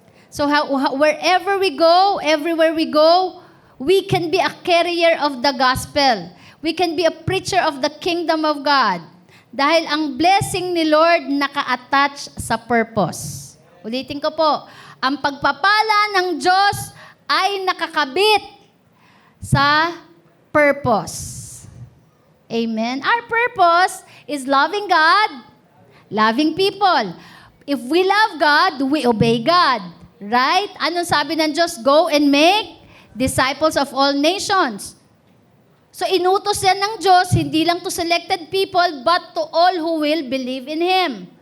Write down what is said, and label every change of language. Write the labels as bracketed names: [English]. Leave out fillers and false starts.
[English] So, wherever we go, everywhere we go, we can be a carrier of the gospel. We can be a preacher of the kingdom of God. [Filipino] Dahil ang blessing ni Lord naka-attach sa purpose. Ulitin ko po, ang pagpapala ng Diyos ay nakakabit sa purpose. Amen? [English] Our purpose is loving God, loving people. If we love God, we obey God. Right? [Filipino] Anong sabi ng Diyos? [English] Go and make disciples of all nations. [Filipino] So inutos yan ng Diyos, hindi lang [English] to selected people, but to all who will believe in Him.